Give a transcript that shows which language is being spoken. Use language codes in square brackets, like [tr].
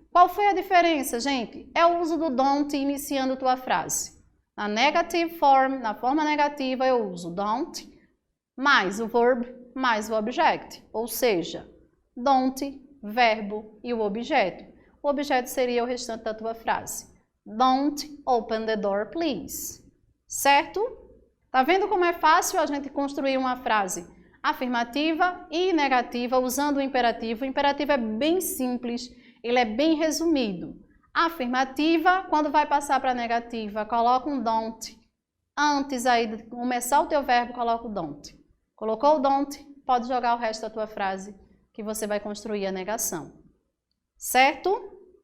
[pt] Qual foi a diferença, gente? É o uso do don't iniciando tua frase. Na negative form, na forma negativa, eu uso don't, mais o verb, mais o object. Ou seja, don't, verbo e o objeto. O objeto seria o restante da tua frase. [en] Don't open the door, please. [pt] Certo? Tá vendo como é fácil a gente construir uma frase afirmativa e negativa usando o imperativo? O imperativo é bem simples, ele é bem resumido. Afirmativa, quando vai passar para negativa, coloca um don't. Antes aí de começar o teu verbo, coloca o don't. Colocou o don't, pode jogar o resto da tua frase que você vai construir a negação. Certo?